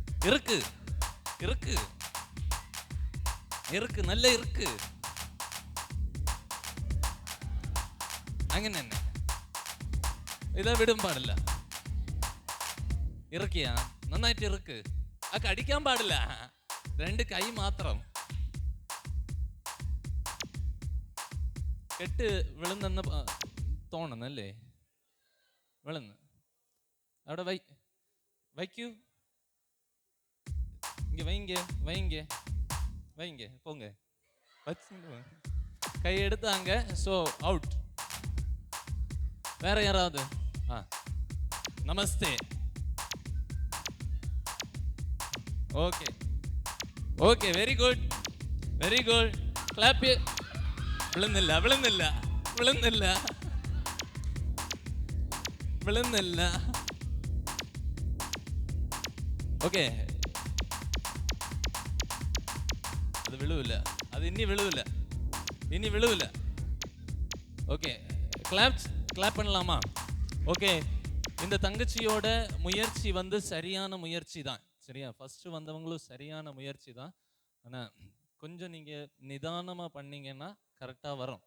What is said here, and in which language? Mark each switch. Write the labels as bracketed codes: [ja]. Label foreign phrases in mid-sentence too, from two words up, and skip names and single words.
[ta] இருக்கு, நல்ல இருக்கு. [ml] അങ്ങനെ തന്നെ. ഇതാ വിടും പാടില്ല. ഇറക്കിയാ നന്നായിട്ട് ഇറക്ക്. ആ കടിക്കാൻ പാടില്ല. 2 കൈ മാത്രം. കെട്ട് വിളുന്നെന്ന് തോന്നുന്നല്ലേ? വിളുന്ന് അവിടെ വയ്ക്കൂ. [ta] இங்க வைங்க போங்க. கை எடுத்தாங்க. [en] so out. [ta] வேற யாராவது? நமஸ்தே. [en] okay okay, very good very good. [ta] கிளாப். [ml] വിളുന്നില്ല. ഓക്കെ, [ta] அது விழுவில்ல. அது இனி விழுவில்ல. ஓகே, கிளாப் பண்ணலாமா? ஓகே, இந்த தங்கச்சியோட முயற்சி வந்து சரியான முயற்சி தான். சரியா? ஃபர்ஸ்ட் வந்தவங்களும் சரியான முயற்சி தான். ஆனால் கொஞ்சம் நீங்கள் நிதானமாக பண்ணீங்கன்னா கரெக்டாக வரும்.